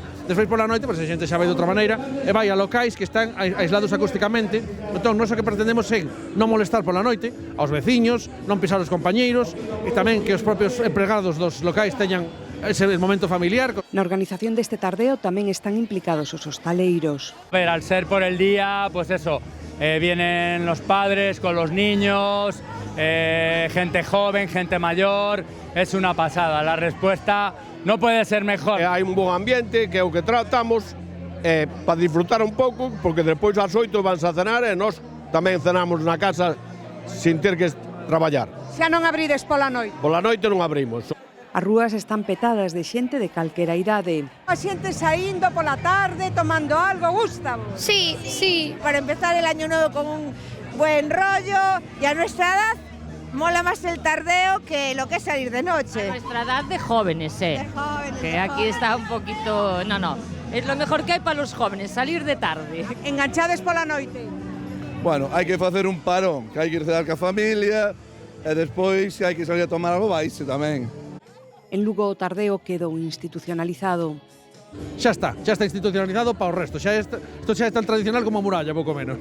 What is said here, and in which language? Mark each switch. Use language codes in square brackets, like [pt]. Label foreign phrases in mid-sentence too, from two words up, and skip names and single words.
[gl] Despois pola noite, a xente xa vai de outra maneira e vai a locais que están aislados acústicamente. Entón, nós o que pretendemos é non molestar pola noite aos veciños, non pisar os compañeiros e tamén que os propios empregados dos locais teñan ese momento familiar. Na organización deste tardeo tamén están implicados os hostaleiros. [es] A ver, al ser por el día, pues eso, vienen los padres con los niños, gente joven, gente mayor, es una pasada. La respuesta no puede ser mejor. [gl] Hai un bon ambiente, que é o que tratamos, para disfrutar un pouco, porque despois ás 8 vanse a cenar e nós tamén cenamos na casa sin ter que traballar. Xa non abrides pola noite? Pola noite non abrimos. As rúas están petadas de xente de calquera idade. A xente saindo pola tarde, tomando algo, gusta. [es] Sí, sí. Para empezar el año nuevo con un buen rollo y a nuestra edad mola más el tardeo que lo que es salir de noche. A nuestra edad de jóvenes, De jóvenes, que de aquí jóvenes. está un poquito... No, es lo mejor que hay para los jóvenes, salir de tarde. [gl] Enganchades pola noite. Bueno, hai que facer un parón, que hai que ir cenar ca familia e despois se hai que salir a tomar algo vaise tamén. En Lugo o tardeo quedou institucionalizado. Xa está institucionalizado para o resto, isto xa é tan tradicional como a muralla, pouco menos.